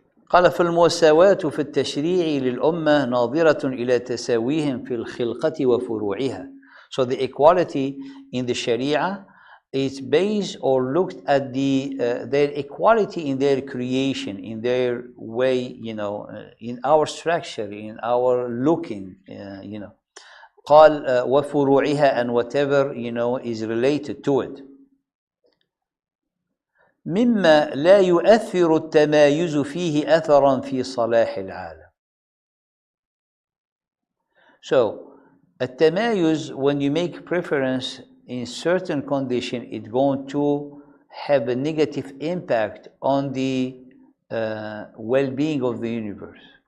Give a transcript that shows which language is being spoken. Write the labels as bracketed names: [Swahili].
[Arabic] قال فالمساواة في التشريع للأمة ناظرة إلى تساويهم في الخلقة وفروعها. [English] So the equality in the Sharia is based or looked at their equality in their creation, in their way, in our structure, in our looking, [Arabic] قال وفروعها, [English] and whatever, is related to it. [Arabic] مما لا يؤثر التمايز فيه أثرا في صلاح العالم. [English] So, التمايز, when you make preference in certain condition, it's going to have a negative impact on the well-being of the universe.